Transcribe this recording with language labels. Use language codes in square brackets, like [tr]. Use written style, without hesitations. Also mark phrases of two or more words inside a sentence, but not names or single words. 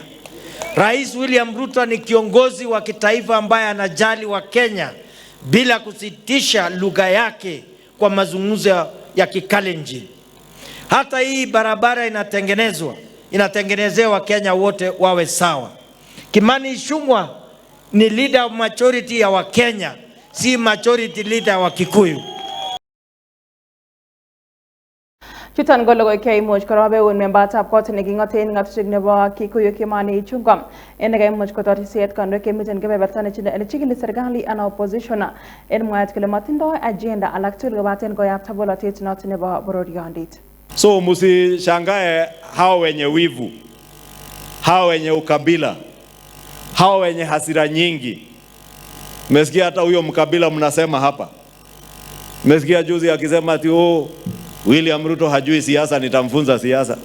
[sw] Rais William Ruto ni kiongozi wa kitaifa ambaye anajali wa Kenya bila kusitisha lugha yake kwa mazungumzo ya Kikalenjin. Hata hii barabara inatengenezewa Kenya wote wawe sawa. Kimani Ichung'wah ni [en] leader of majority [sw] ya Wakenya, si [en] majority leader [sw] wa Kikuyu. [kln] Chuton ko logoiwek cheimuch korobeun membatab kot neking'oten ng'atutik nebo Kikuyu Kimani Ichung'wah en nekaimuch kotorisiet kandoik chemiten kebeberta nechigili serikali ana opposition en mwaet kole matindoi agenda alak tugul kobaten koyapta bolotet noton nebo bororiondit. [sw] So msishangae hao wenye wivu, hao wenye ukabila, hao wenye hasira nyingi. Mmesikia hata huyo mkabila mnasema hapa. Mmesikia juzi akisema ati William Ruto hajui siasa, nitamfunza siasa.